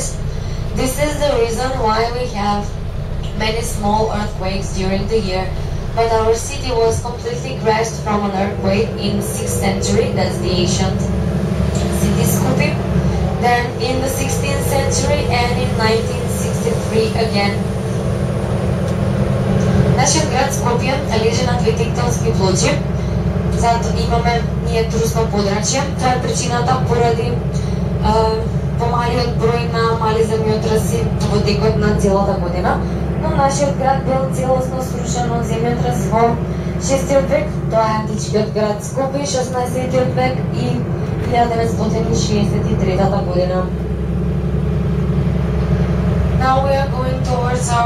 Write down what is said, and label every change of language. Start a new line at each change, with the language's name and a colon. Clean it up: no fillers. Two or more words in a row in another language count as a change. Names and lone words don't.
English: This is the reason why we have many small earthquakes during the year. But our city was completely crashed from an earthquake in 6th century, that's the ancient city Skopje. then in the 16th century and in 1963 again.
Macedonian: Нашият град Скопје лежи на две тектонски плочи, затоа имаме ние трусно подрачје. Това е причината поради помалиот број на мали земјотраси во текот на целата година, но нашиот град бил целосно срушен од земјотрас во 6 век, тоа е античкиот град Скопје, 16 век и 1963 година.
English: Now we are going towards our